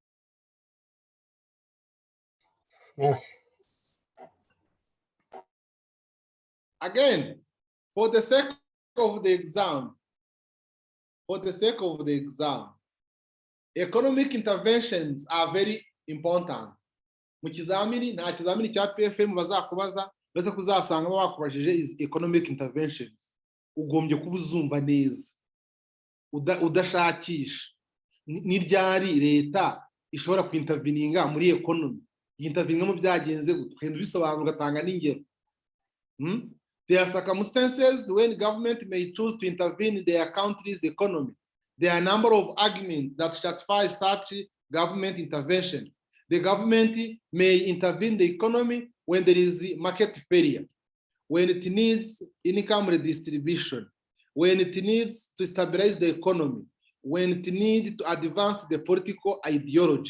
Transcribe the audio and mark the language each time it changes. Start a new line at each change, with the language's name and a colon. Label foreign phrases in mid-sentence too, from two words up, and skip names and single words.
English: Yes. Again, for the sake of the exam, economic interventions are very important.
Kinyarwanda: Mu kizamini, nta kizamini cya PFM bazakubaza, uretse kuzasanga bakubajije
English: is economic interventions.
Kinyarwanda: Ugombye kuba uzumva neza, udashakisha. Ni ryari leta ishobora kuinterveninga muri economy, yinterveninga mu byagenze gutwenda bisobanura ugatanga n'ingero.
English: There are circumstances when government may choose to intervene in their country's economy. There are a number of arguments that justify such government intervention. The government may intervene in the economy when there is market failure, when it needs income redistribution, when it needs to stabilize the economy, when it needs to advance the political ideology.